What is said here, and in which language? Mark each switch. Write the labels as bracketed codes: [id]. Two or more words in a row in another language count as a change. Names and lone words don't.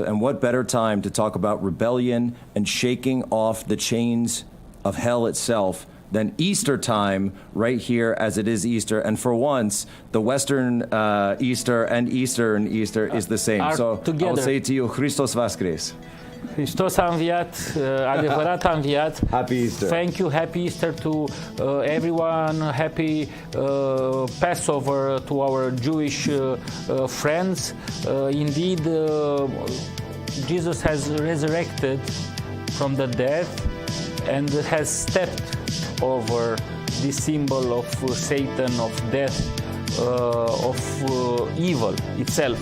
[en] And what better time to talk about rebellion and shaking off the chains of hell itself than Easter time right here, as it is Easter. And for once, the Western Easter and Eastern Easter is the same. So together. I'll say to you, [ru] Христос воскресе. [ro] Hristos a înviat, adevărat a înviat. [en] Happy Easter. Thank you. Happy Easter to everyone. Happy Passover to our Jewish friends. Indeed, Jesus has resurrected from the dead, and has stepped over this symbol of Satan, of death, of evil itself.